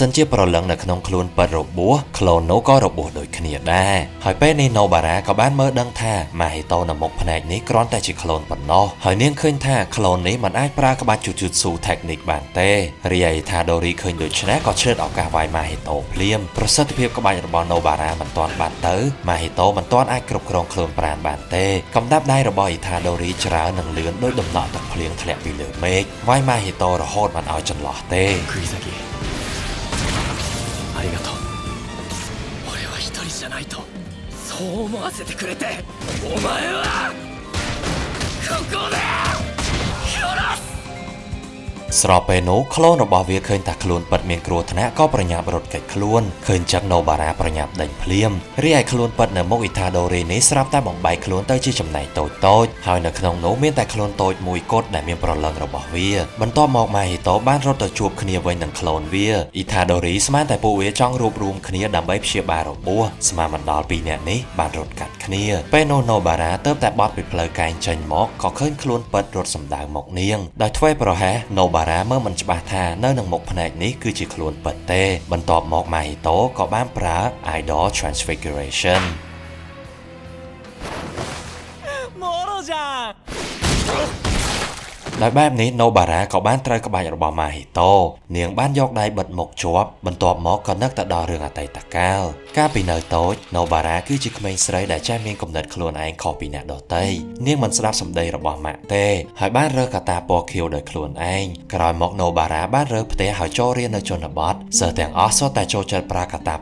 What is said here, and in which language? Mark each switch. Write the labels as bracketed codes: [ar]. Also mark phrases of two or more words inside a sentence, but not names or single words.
[km] នជាប្រឡឹងនៅក្នុងខ្លួនពិតរបួសក្លូននោះក៏របួសដូចគ្នាដែរហើយពេលនេះណូបារ៉ាក៏បានមើលដឹងថាម៉ាហ៊ីតូនៅមុខផ្នែកនេះគ្រាន់តែជាក្លូនប៉ុណ្ណោះហើយនាងឃើញថាក្លូននេះមិនអាចប្រើក្បាច់ [en] Jujutsu technique [km] បានទេរីឯថាដូរីឃើញដូច្នេះក៏ឆ្លៀតឱកាសវាយម៉ាហ៊ីតូភ្លាមប្រសិទ្ធភាពក្បាច់របស់ណូបារ៉ាមិនទាន់បាត់ទៅម៉ាហ៊ីតូមិនទាន់អាចគ្រប់គ្រងខ្លួនប្រាណបានទេកំដាប់ដៃរបស់អ៊ីថាដូរីច្រើននឹងលឿនដោយដំណក់ទឹកភ្លៀងធ្លាក់ពីលើមេឃវាយម៉ាហ៊ីតូរហូតមិនឲ្យចន្លោះទេ [ja] 釘崎ありがとう俺は一人じゃないとそう思わせてくれてお前はここで殺す [km] ស្របពេលនោះក្លូនរបស់វាឃើញថាខ្លួនពិតមានគ្រោះថ្នាក់ក៏ប្រញាប់រត់គេចខ្លួនឃើញចឹងណូបារ៉ាប្រញាប់ដេញភ្លាមរីឯខ្លួនពិតនៅមុខអ៊ីថាដូរីនេះស្រាប់ តែបំបែកខ្លួនទៅជាចំណែកតូចហើយនៅក្នុងនោះមានតែខ្លួនតូចមួយគត់ដែលមានប្រឡឹងរបស់វាបន្ទាប់មកម៉ាហ៊ីតូបានរត់ទៅជួបគ្នាវិញនឹងក្លូនវាអ៊ីថាដូរីស្មានតែពួកវាចង់រួបរวมគ្នាដើម្បីព្យាបាលរបួសស្មានមិនដល់2នាក់នេះបានរត់កាត់គ្នាពេលនោះណូបារ៉ាទៅតែបត់ពីផ្លូវកែងចេញមកក៏ឃើញខ្លួនពិតរត់សម្ដៅមកនាងដោយធ្វេសប្រហែសណូបារ៉ាមើលមិនច្បាស់ថានៅនឹងមុខផ្នែកនេះគឺជាខ្លួនពិតទេបន្ទាប់មកម៉ាហ៊ីតូក៏បានប្រើ [en] Idol Transfiguration [ja] もろじゃん [km] ដោយបែបនេះណូបារ៉ាក៏បានត្រូវក្បាច់របស់ម៉ាហ៊ីតូនាងបានយកដៃបិទមុខជាប់បន្ទាប់មកក៏នឹកទៅដល់រឿងអតីតកាលកាលពីនៅតូចណូបារ៉ាគឺជាក្មេងស្រីដែលចេះមានគំនិតខ្លួនឯងខុសពីអ្នកដទៃនាងមិនស្ដាប់សម្ដីរបស់ម៉ាក់ទេហើយបានរើកាតាពណ៌ខៀវដោយខ្លួនឯងក្រោយមកណូបារ៉ាបានរើផ្ទះហើយចូលរៀននៅជនបទសិស្សទាំងអស់សុទ្ធតែចូលចិត្តប្រើកាតា